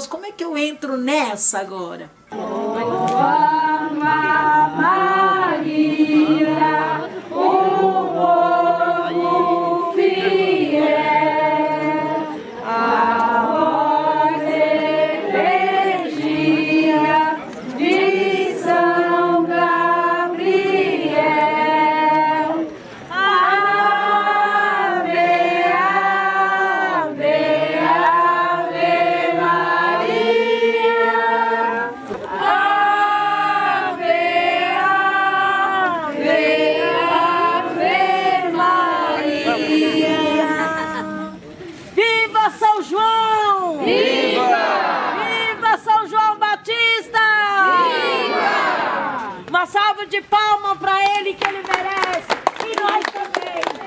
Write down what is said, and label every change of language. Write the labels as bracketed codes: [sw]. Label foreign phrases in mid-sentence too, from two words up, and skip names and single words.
[pt] Como é que eu entro nessa agora? Maria, o povo fiel, a voz elegia de São Gabriel. Ave, ave, ave Maria. Ave, ave, ave Maria. Viva São João! Viva! Viva São João Batista! Viva! Uma salva de palmas para ele que ele merece. E nós também.